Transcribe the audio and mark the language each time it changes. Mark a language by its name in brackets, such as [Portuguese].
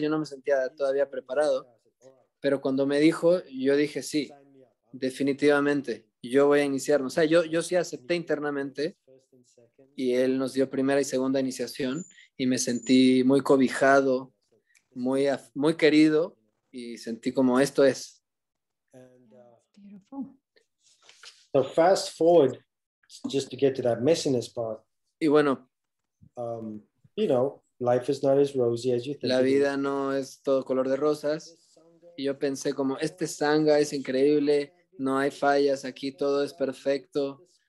[Spanish] Yo no me sentía todavía preparado. Pero cuando me dijo, yo dije, sí, definitivamente, yo voy a iniciarme. O sea, yo sí acepté internamente, y él nos dio primera y segunda iniciación y me sentí muy cobijado, muy querido, y sentí como esto es. [English] Beautiful. So fast forward, just to get to that messiness part. [Spanish] Y bueno, [English] You know, life is not as rosy as you think. [Spanish] la vida no es todo color de rosas. Y yo pensé como, este sangha es increíble, no hay fallas aquí, todo es perfecto.